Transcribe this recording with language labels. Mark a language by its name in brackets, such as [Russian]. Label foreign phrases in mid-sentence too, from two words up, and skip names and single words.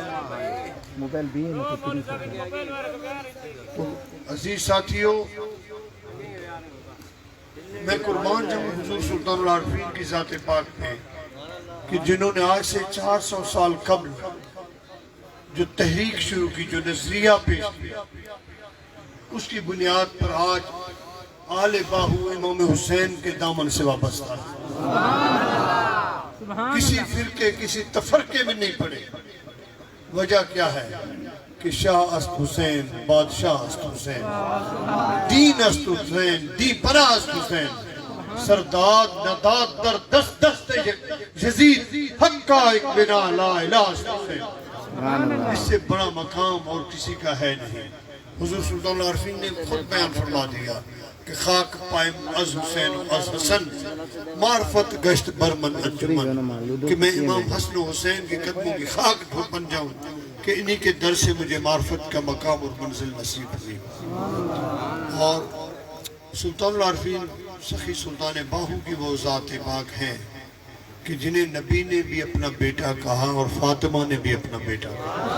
[Urdu] تو عزیز ساتھیوں، میں قربان جاؤں حضور سلطان العارفین کی ذات پاک میں کہ جنہوں نے آج سے 400 سال قبل جو تحریک شروع کی، جو نظریہ پیش کیا، اس کی بنیاد پر آج آل باہو امام حسین کے دامن سے وابستہ ہے۔ کسی فرقے، کسی تفرقے میں نہیں پڑے۔ وجہ کیا ہے کہ [Persian] شاہ است حسین، بادشاہ است حسین، دین است حسین، دی پناہ است حسین، سرداد نداد در دست دست یزید، حق کا ایک بنا لا الہ است حسین۔ [Urdu] اس سے بڑا مقام اور کسی کا ہے نہیں۔ حضور سلطان العارفین نے خود بیان فرما دیا کہ [Persian] خاک پائم از حسین و از حسن، معرفت گشت برمن انجمن، [Urdu] کہ میں امام حسن و حسین کے قدموں کی خاک بن جاؤں کہ انہی کے در سے مجھے معرفت کا مقام اور منزل نصیب ہوئی۔ اور سلطان العارفین سخی سلطان باہو کی وہ ذات پاک ہیں کہ جنہیں نبی نے بھی اپنا بیٹا کہا اور فاطمہ نے بھی اپنا بیٹا کہا۔